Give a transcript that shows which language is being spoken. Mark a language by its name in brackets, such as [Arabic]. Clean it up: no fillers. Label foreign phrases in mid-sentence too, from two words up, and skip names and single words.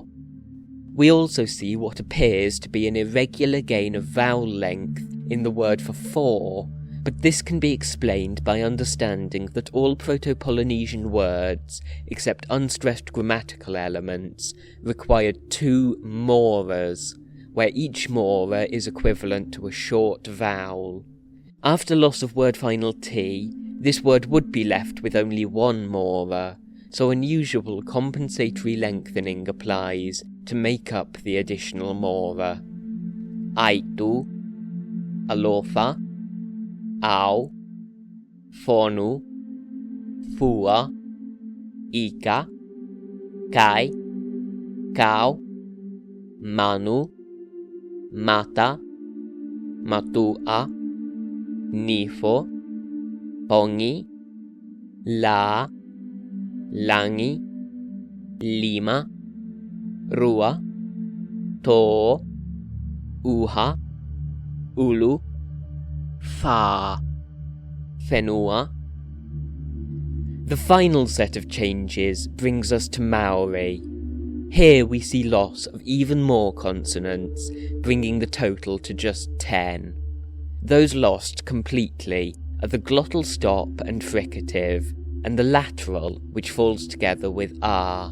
[English] We also see what appears to be an irregular gain of vowel length in the word for four, but this can be explained by understanding that all Proto-Polynesian words, except unstressed grammatical elements, required two moras, where each mora is equivalent to a short vowel. After loss of word final t, this word would be left with only one mora, so unusual compensatory lengthening applies to make up the additional mora. [Māori] Aitu, alofa, au, fonu, fua, ika, kai, kau, manu, mata, matua, nifo, pongi, la, langi, lima, rua, to, uha, ulu, fa, whenua. [English] The final set of changes brings us to Maori. Here we see loss of even more consonants, bringing the total to just 10. Those lost completely are the glottal stop and fricative, and the lateral, which falls together with R.